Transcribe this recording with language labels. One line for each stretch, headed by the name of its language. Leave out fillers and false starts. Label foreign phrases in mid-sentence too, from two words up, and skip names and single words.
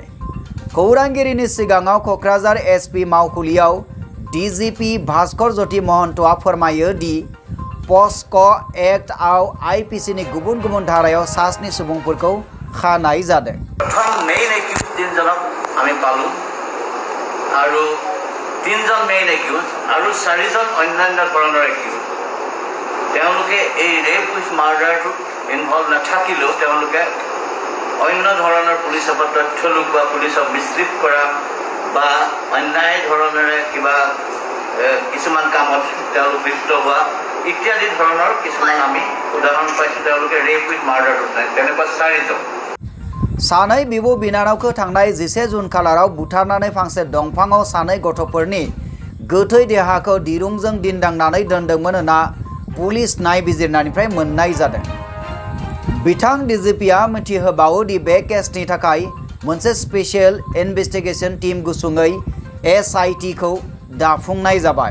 Bodo: खौरांगिरिनि सिगाङाव क'क्राझार SP मावखुलियाव DGP भास्कर ज्योति महन्तआ फोरमायो दि पस्क' एक्टआव IPC नि गुबुन गुबुन धारायाव सा 7 सुबुंफोरखौ खानाय जादों।
English: main accused
Assamese: 3 जनक আমি পালো আৰু 3 জন
English: main accused
Assamese: আৰু 4 জন অন্যান্য ধৰণৰ একিউজ। তেওঁলোকে এই
English: rape with murder
Assamese: ইনভলভ নাথাকিলেও তেওঁলোকে অন্য ধৰণৰ পুলিচৰ তথ্য লুকুৱা, পুলিচক মিছলিড কৰা বা অন্যায় ধৰণেৰে কিবা কিছুমান কামত তেওঁলোক লিপ্ত হোৱা ইত্যাদি ধৰণৰ কিছুমান আমি উদাহৰণ পাইছোঁ। তেওঁলোকে
English: rape with murder
Assamese: তেনেকুৱা 4 জন।
Bodo: सानै बिब' बिनानावखौ थांनाय 11 जुन खालाराव बुथारनानै फांसे दंफाङाव सानै गथ'फोरनि गोथै देहाखौ दिरुंजों दिन्दांनानै दोनदोंमोन होनना पुलिस नायबिजिरनायनिफ्राय मोननाय जादों। बिथां DGPआ मिथिहोबावो दि बे केसनि थाखाय मोनसे
English: special investigation team
Bodo: गुसुङै SIT खौ दाफुंनाय जाबाय।